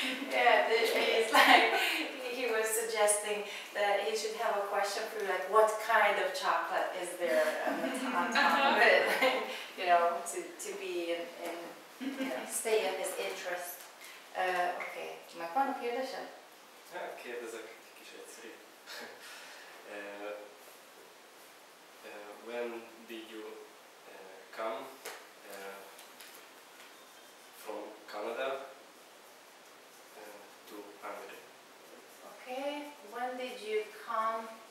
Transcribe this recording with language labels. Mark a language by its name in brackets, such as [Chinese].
[English] Yeah, it's like he was suggesting that he should have a question for you, like what kind of chocolate is there on top of it, you know, to be in you know, stay in his interest. [Hungarian] Okay, meg van a kérdésed? Hát kérdezek egy kis egyszerű. [English] When did you come from Canada to Hungary? Okay, when did you come?